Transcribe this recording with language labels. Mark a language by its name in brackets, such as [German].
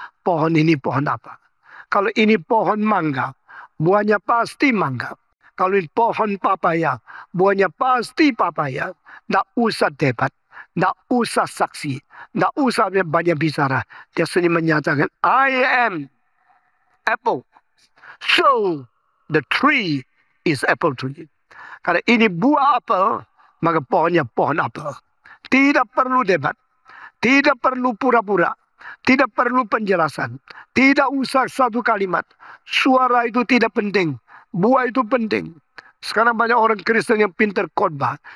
[Indonesian] Pohon ini pohon apa? Kalau ini pohon mangga, buahnya pasti mangga. Kalau ini pohon papaya, buahnya pasti papaya. Tidak usah debat, tidak usah saksi, tidak usah banyak bicara. [English] Dia sendiri menyatakan, I am apple. So the tree is apple tree. [Indonesian] Karena ini buah apel, maka pohonnya pohon apel. Tidak perlu debat. Tidak perlu pura-pura. Tidak perlu penjelasan. Tidak usah satu kalimat. Suara itu tidak penting. Buah itu penting. Sekarang banyak orang Kristen yang pintar khotbah.